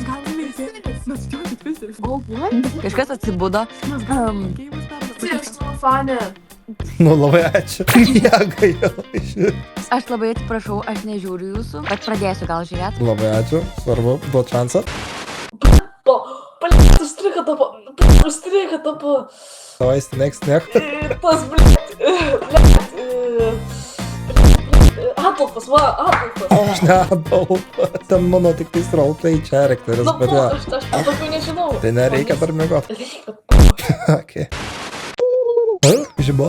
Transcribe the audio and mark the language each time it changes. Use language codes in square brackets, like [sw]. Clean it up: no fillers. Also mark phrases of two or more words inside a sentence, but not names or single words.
[lt] Kažkas atsibudo. Nu, labai ačiū. Jėga jau išvis. Aš labai atsiprašau, aš nežiūriu jūsų, bet pradėsiu gal žiūrėti. Labai ačiū. Svarbu, duot šansą. Стрика топо. [ru] Давай, [en] next, next. [lt] Tas, Atlpas, va, Atlpas. Aš neadolpas. Ten mano tik tai roleplay charakteris, Nu, bet po, jo. aš tokių nežinau. Tai nereikia dar mėgot. Okay. Žibo.